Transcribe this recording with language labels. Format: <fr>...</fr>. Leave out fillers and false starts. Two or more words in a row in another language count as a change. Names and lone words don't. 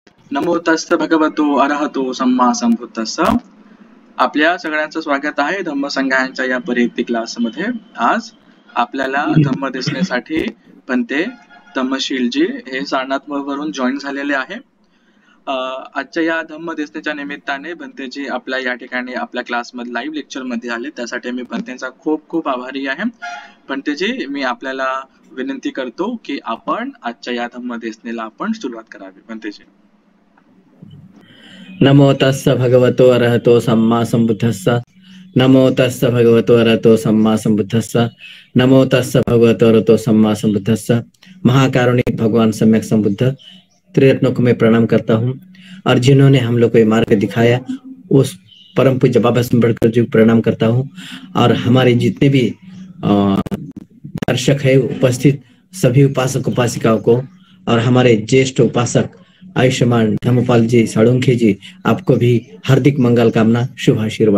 <pi>नमो तस्स भगवतो अरहतो सम्मा संबुद्धस्स.</pi> <mr>आपल्या सगळ्यांचं स्वागत आहे धम्मसंघाच्या या परिवर्ती क्लासमध्ये. आज आपल्याला धम्म दिसण्यासाठी बनते धम्मशीलजी हे सारनाथ वरून जॉईन झालेले आहे. आजच्या या धम्म दिसण्याच्या निमित्ताने बनतेजी आपल्या या ठिकाणी आपल्या क्लासमध्ये लाईव्ह लेक्चर मध्ये आले, त्यासाठी मी बनतेचा खूप खूप आभारी आहे. बनतेजी, मी आपल्याला विनंती करतो की आपण आजच्या या धम्म दिसण्याला आपण सुरुवात करावी. बनतेजी.</mr> <pi>नमो तस्स भगवतो अरहतो सम्मा संबुद्धस्स. नमो तस्स भगवतो अरहतो सम्मा संबुद्धस्स. नमो तस्स भगवतो अरहतो सम्मा संबुद्धस्स.</pi> <hi>महाकारुणिक भगवान सम्यक संबुद्ध त्रिरत्नों को मैं प्रणाम करता हूँ, और जिन्होंने हम लोग को ये मार्ग दिखाया उस परम पूज्य बाबा अम्बेडकर जी को प्रणाम करता हूँ, और हमारे जितने भी दर्शक है उपस्थित सभी उपासक उपासिकाओं को, और हमारे ज्येष्ठ उपासक आयुष्मान धर्मपाल जी साळुंखे जी, आपको भी हार्दिक मंगल कामना, शुभ आशीर्वाद।</hi>